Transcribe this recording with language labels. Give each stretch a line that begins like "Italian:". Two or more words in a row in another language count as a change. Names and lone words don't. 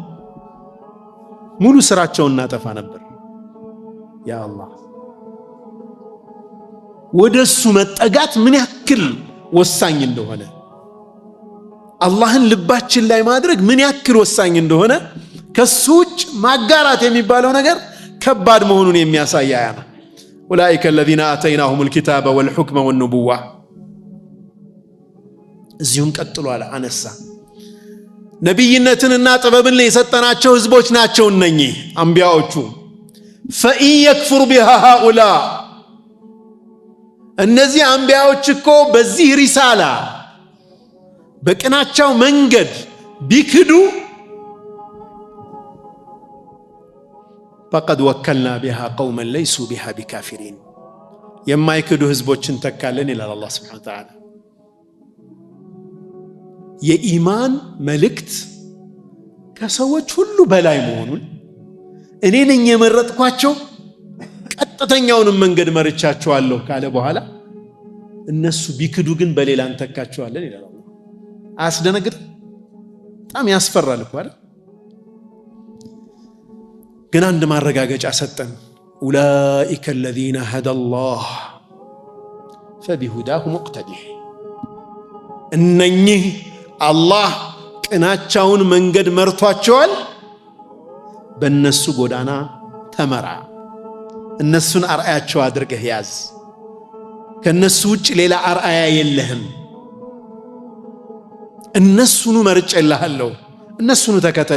Amharic: ሙሉ ስራቸውን እናጠፋ ነበር። ያ አላህ ወደሱ መጠጋት ምን ያክል ወሳኝ እንደሆነ፣ አላህን ልባችን ላይ ማድረግ ምን ያክል ወሳኝ እንደሆነ፣ ከሱ ውጭ ማጋራት የሚባለው ነገር ከባድ መሆኑን የሚያሳይ አያ ነው።
Arabic: أولئك الذين آتيناهم الكتاب والحكم والنبوة።
Amharic: እዚሁም ቀጥሏል አነሳ ነብይነትንና ጥበብን የሰጠናቸው ህዝቦች ናቸው እነኚህ አንቢያዎቹ።
Arabic: فإن يكفر بها هؤلاء
Amharic: እነዚህ አንቢያዎች እኮ በዚህ ሪሳላ በቅናቸው መንገድ ቢክዱ
Arabic: فقد وكلنا بها قوما ليسوا بها بكافرين
Amharic: የማይክዱ ህዝቦችን ተካለን ይላል አላህ
Arabic: سبحانه وتعالى።
Amharic: የኢማን መልእክት ከሰዎች ሁሉ በላይ መሆኑን እኔ ነኝ የመረጥኳቸው ቀጥተኛውን መንገድ መርቻቸዋለሁ ካለ በኋላ እነሱ ቢክዱ ግን በሌላ እንተካቸዋለን ይላል አላህ። አስደነግጥ በጣም ያስፈራል እኮ አይደል? ግን አንድ ማረጋገጫ ሰጠን።
Arabic: أولئك الذين هدى الله فبهداه مقتدح
Amharic: እነኚህ አላህ ቅናቻውን መንገድ መርቷቸዋል፣ በእነሱ ጎዳና ተመራ፣ እነሱን አርአያቸው አድርገህ ያዝ፣ ከነሱ ውጭ ሌላ አርአያ የለህም፣ እነሱኑ መርጬልሃለሁ፣ እነሱኑ ተከተል